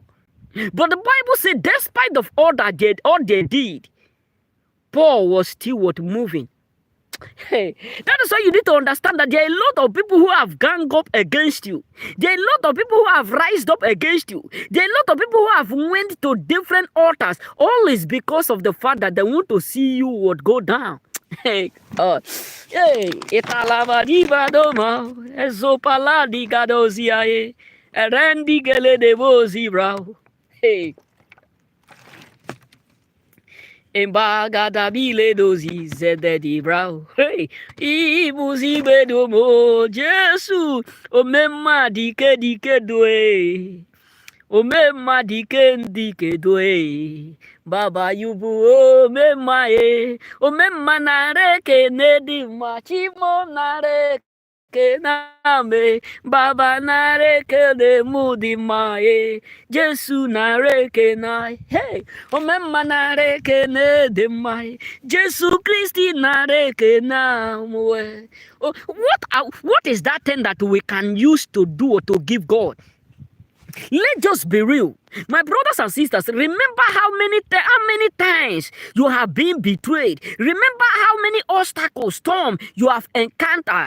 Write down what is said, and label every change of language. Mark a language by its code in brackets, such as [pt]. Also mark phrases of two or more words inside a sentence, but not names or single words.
[en] But the Bible said, despite of all they did, Paul was still moving. Hey, that is why you need to understand that there are a lot of people who have ganged up against you. There are a lot of people who have rised up against you. There are a lot of people who have went to different altars. All is because of the fact that they want to see you would go down. Hey, hey, italava diva doma, ezopala digadoziae, erendi gele devozi bravo. Hey. Embagada bile dozi zededi brau. Hey. Ibuzi bedomo Jesu. Omema dike doe. Omema dike doe. Baba yubu omema e. Omema nareke nedi machimo nareke. Kename Baba nareke de mudi mae Jesu nareke na hey omemma nareke ne de mae Jesu Christi nareke na mwe. What is that thing that we can use to do or to give God? Let's just be real. My brothers and sisters, remember how many times you have been betrayed. Remember how many obstacles, storm you have encountered.